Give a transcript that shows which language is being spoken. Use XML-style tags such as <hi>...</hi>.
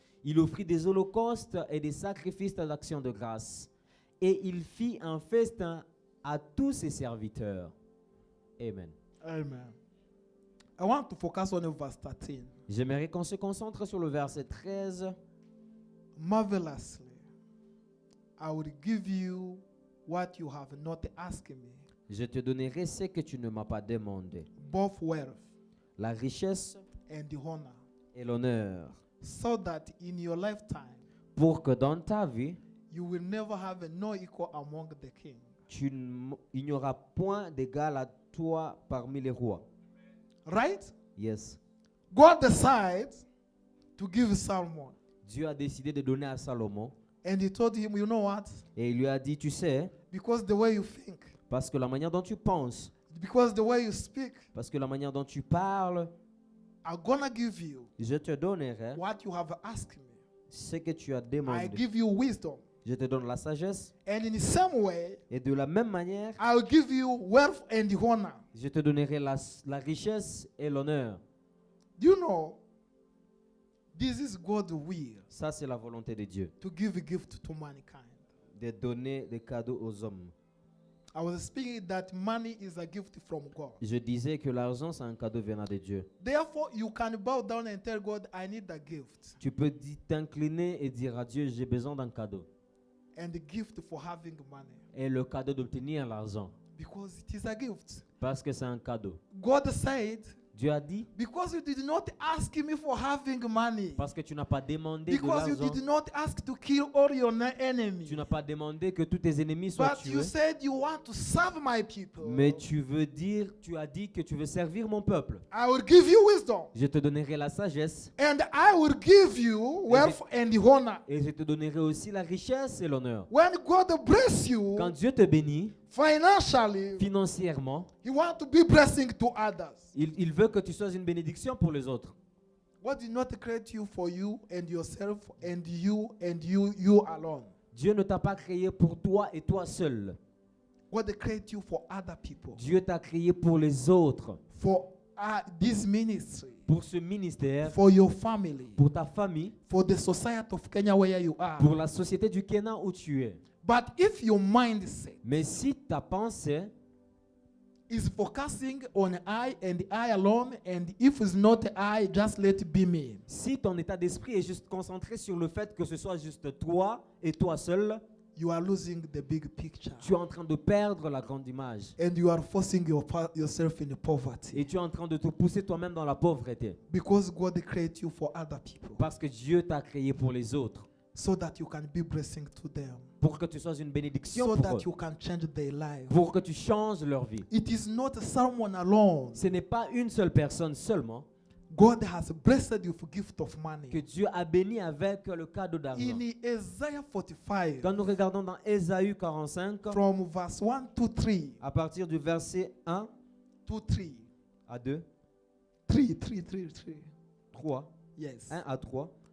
<fr>Il offrit des holocaustes et des sacrifices d'action de grâce, et il fit un festin à tous ses serviteurs. Amen.</fr> <en>Amen. I want to focus on verse 13.</en> <fr>J'aimerais qu'on se concentre sur le verset 13.</fr> <en>Marvelously, I will give you what you have not asked me.</en> <fr>Je te donnerai ce que tu ne m'as pas demandé.</fr> <en>Both wealth</en> <fr>La richesse</fr> <en>and the honor,</en> <fr>et l'honneur.</fr> <en>so that in your lifetime</en> <fr>Pour que dans ta vie,</fr> <en>you will never have no equal among the kings.</en> <fr>il n'y aura point d'égal à toi parmi les rois.</fr> <en>Right? Yes. God decided to give Solomon.</en> <fr>Dieu a décidé de donner à Salomon.</fr> <en>And he told him, you know what?</en> <fr>Et il lui a dit, tu sais,</fr> <en>Because the way you think,</en> <fr>parce que la manière dont tu penses,</fr> <en>because the way you speak,</en> <fr>parce que la manière dont tu parles,</fr> <en>I'm gonna give you</en> <fr>je te donnerai</fr> <en>what you have asked me.</en> <fr>ce que tu as</fr> <en>I</en> <fr>demandé.</fr> <en>give you wisdom.</en> <fr>Je te donne la sagesse.</fr> <en>And in the same way,</en> <fr>Et de la même manière,</fr> <en>I will give you wealth and honor.</en> <fr>je te donnerai la richesse et l'honneur.</fr> <en>Do you know, this is God's will</en> <fr>Ça, c'est la volonté de Dieu,</fr> <en>to give a gift to mankind.</en> <fr>de donner des cadeaux aux hommes.</fr> <en>I was speaking that money is a gift from God.</en> <fr>Je disais que l'argent, c'est un cadeau venant de Dieu.</fr> <en>Therefore, you can bow down and tell God, I need a gift.</en> <fr>Tu peux t'incliner et dire à Dieu, j'ai besoin d'un cadeau.</fr> <en>And the gift for having money.</en> <fr>Et le cadeau d'obtenir l'argent,</fr> <en>Because it is a gift.</en> <fr>parce que c'est un cadeau.</fr> <en>God said,</en> <fr>Dieu a dit,</fr> <en>because you did not ask me for having money.</en> <fr>parce que tu n'as pas demandé de</fr> <en>Because you</en> <fr>l'argent,</fr> <en>did not ask to kill all your enemies.</en> <fr>tu n'as pas demandé que tous tes ennemis soient</fr> <en>But you</en> <fr>tués,</fr> <en>said you want to serve my people.</en> <fr>mais tu as dit que tu veux servir mon peuple.</fr> <en>I will give you wisdom.</en> <fr>Je te donnerai la sagesse</fr> <en>And I will give you wealth and honor.</en> <fr>et je te donnerai aussi la richesse et l'honneur.</fr> <en>When God bless you</en> <fr>Quand Dieu te bénit</fr> <en>financially,</en> <fr>financièrement,</fr> <en>He wants to be blessing to others.</en> <fr>il veut que tu sois une bénédiction pour les autres.</fr> <en>God did not create you for you and yourself and you alone.</en> <fr>Dieu ne t'a pas créé pour toi et toi seul.</fr> <en>God created you for other people.</en> <fr>Dieu t'a créé pour les autres,</fr> <en>For this ministry.</en> <fr>pour ce ministère,</fr> <en>For your family.</en> <fr>pour ta famille,</fr> <en>For the society of Kenya where you are.</en> <fr>pour la société du Kenya où tu es.</fr> <en>But if your mindset</en> <fr>Mais si ta pensée</fr> <en>is focusing on I and I alone, and if it's not I, just let it be me.</en> <fr>Si ton état d'esprit est juste concentré sur le fait que ce soit juste toi et toi seul,</fr> <en>you are losing the big picture.</en> <fr>Tu es en train de perdre la grande image.</fr> <en>And you are forcing yourself in poverty.</en> <fr>Et tu es en train de te pousser toi-même dans la pauvreté.</fr> <en>Because God created you for other people.</en> <fr>Parce que Dieu t'a créé pour les autres.</fr> <en>So that you can be blessing to them.</en> <fr>Pour que tu sois une bénédiction</fr> <en>So</en> <fr>pour</fr> <en>that</en> <fr>eux.</fr> <en>you can change their life.</en> <fr>Pour que tu changes leur vie.</fr> <en>It is not someone alone.</en> <fr>Ce n'est pas une seule personne seulement</fr> <en>God has blessed you for gift of</en> <fr>que</fr> <en>money.</en> <fr>Dieu a béni avec le cadeau d'argent.</fr> <en>In Isaiah 45,</en> <fr>Quand nous regardons dans Ésaïe 45,</fr> <en>from verse 1 to 3,</en> <fr>à partir du verset 1</fr> <en>to 3,</en> <fr>à 2, 3, 3,</fr> <en>yes.</en> <fr>1 à 3,</fr>